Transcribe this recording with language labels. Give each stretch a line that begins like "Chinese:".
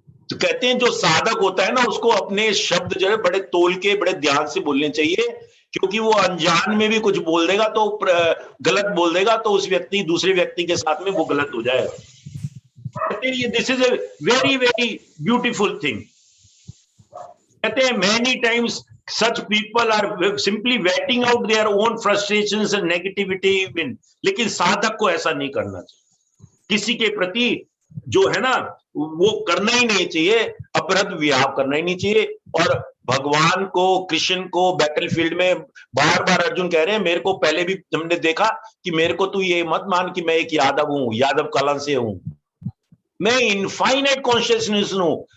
Hindi: तो कहते हैं जो साधक होता है ना, उसको अपने शब्द जो है बड़े तोल के बड़े ध्यान से बोलने चाहिए, क्योंकि वो अनजान में भी कुछ बोल देगा तो गलत बोल देगा तो उस व्यक्ति दूसरे व्यक्ति के साथ में वो गलत हो जाएगा। कहते हैं ये
English: This is a very very beautiful thing.
Hindi: कहते हैं
English: many times such people are simply waiting out their own frustrations and negativity in,
Hindi: लेकिन साधक को ऐसा नहीं करना चाहिए। किसी के प्रति जो है ना वो करना ही नहीं चाहिए, अपराध व्यवहार करना ही नहीं चाहिए। और भगवान को, कृष्ण को बैटलफील्ड में बार बार अर्जुन कह रहे हैं, मेरे को पहले भी हमने देखा कि मेरे को तू ये मत मान कि मैं एक यादव हूं, यादव कलन से हूं, मैं इनफाइनाइट कॉन्शियसनेस हूं।